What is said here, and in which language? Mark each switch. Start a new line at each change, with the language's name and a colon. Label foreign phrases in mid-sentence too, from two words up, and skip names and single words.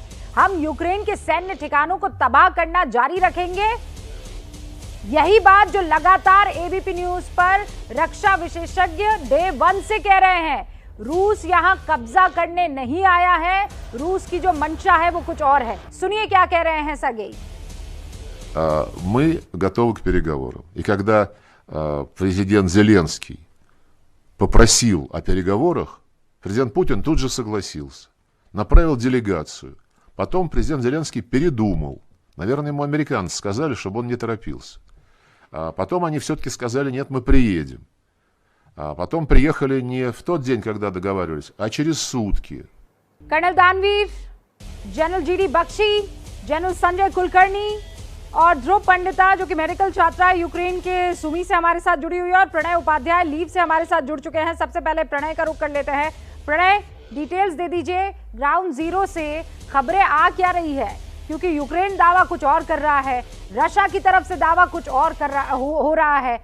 Hindi: हम यूक्रेन के सैन्य ठिकानों को तबाह करना जारी रखेंगे। यही बात जो लगातार एबीपी न्यूज पर रक्षा विशेषज्ञ डे 1 से कह रहे हैं। रूस यहां कब्जा करने नहीं आया है, रूस की जो मंशा है वो कुछ और है। सुनिए क्या कह रहे हैं सर्गेई।
Russian: Мы готовы к переговорам. И когда президент Зеленский попросил о переговорах, президент Путин тут же согласился, направил делегацию. Потом президент Зеленский передумал. Наверное, ему американцы сказали, чтобы он не торопился. Потом они все-таки сказали, нет, мы приедем. Потом приехали не в тот день, когда договаривались, а через сутки.
Hindi: कर्नल दानवीर, जनरल जीडी बख्शी, जनरल संजय कुलकर्णी और ध्रुव पंडिता जो कि मेडिकल छात्रा यूक्रेन के सुमी से हमारे साथ जुड़ी हुई है और प्रणय उपाध्याय लीव से हमारे साथ जुड़ चुके हैं। सबसे पहले प्रणय का रुख कर लेते हैं। प्रणय, डिटेल्स दे दीजिए,
English: ground zero
Hindi: से खबरें आ क्या रही है, क्योंकि यूक्रेन दावा कुछ और कर रहा है, रशिया की तरफ से दावा कुछ और हो रहा है।